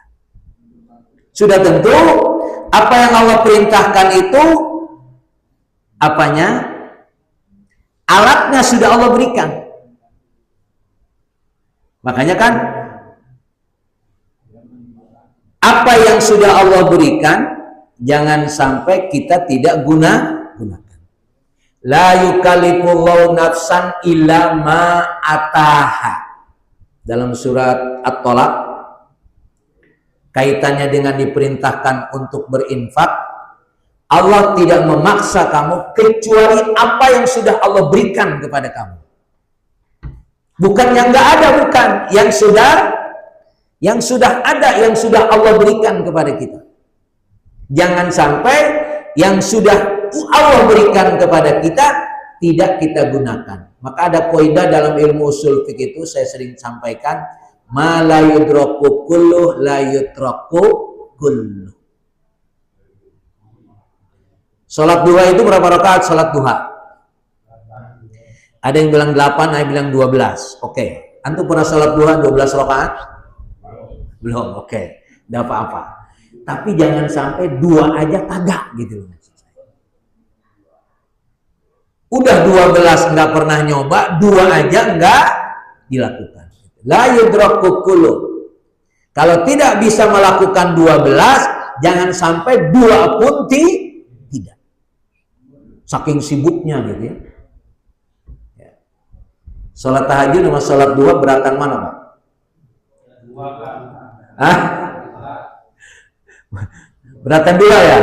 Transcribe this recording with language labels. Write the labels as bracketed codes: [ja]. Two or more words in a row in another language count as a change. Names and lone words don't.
[id] Sudah tentu apa yang Allah perintahkan itu apanya? Alatnya sudah Allah berikan. Makanya kan apa yang sudah Allah berikan jangan sampai kita tidak gunakan. [ar] لا يكلف الله نفسا إلا ما آتاها. [id] Dalam surat At-Tolak, kaitannya dengan diperintahkan untuk berinfak, Allah tidak memaksa kamu kecuali apa yang sudah Allah berikan kepada kamu. Bukan yang nggak ada, bukan. Yang sudah ada, yang sudah Allah berikan kepada kita. Jangan sampai yang sudah Allah berikan kepada kita tidak kita gunakan. Maka ada kaidah dalam ilmu usul fikih itu saya sering sampaikan, [ar] ما لا يدرك كله لا يترك كله. [id] Salat duha itu berapa rakaat salat duha? Ada yang bilang 8, ada yang bilang 12. Oke. Antum pernah salat duha 12 rakaat? Belum. Oke. Enggak apa-apa. Tapi jangan sampai 2 aja kagak gitu loh. Udah 12 nggak pernah nyoba, 2 aja nggak dilakukan. [ar] لا يدرك كله. [id] Kalau tidak bisa melakukan 12, jangan sampai 2 pun tidak. Saking sibuknya gitu ya. Salat tahajud sama salat duha beratan mana, Pak? Hah? Beratan 2 ya?